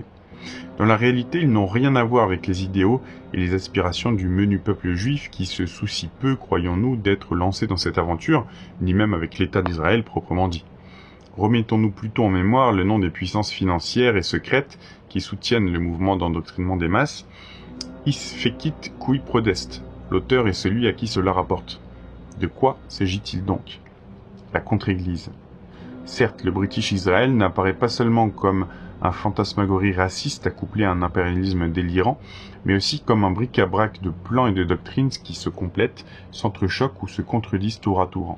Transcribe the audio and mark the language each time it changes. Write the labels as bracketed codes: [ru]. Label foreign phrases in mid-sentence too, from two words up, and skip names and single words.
[fr] Dans la réalité, ils n'ont rien à voir avec les idéaux et les aspirations du menu peuple juif qui se soucie peu, croyons-nous, d'être lancé dans cette aventure, ni même avec l'État d'Israël proprement dit. Remettons-nous plutôt en mémoire le nom des puissances financières et secrètes qui soutiennent le mouvement d'endoctrinement des masses. [la] Is fecit qui prodest. [fr] L'auteur est celui à qui cela rapporte. De quoi s'agit-il donc? La contre-église. Certes, le British Israel n'apparaît pas seulement comme un fantasmagorie raciste accouplé à un impérialisme délirant, mais aussi comme un bric-à-brac de plans et de doctrines qui se complètent, s'entrechoquent ou se contredisent tour à tour.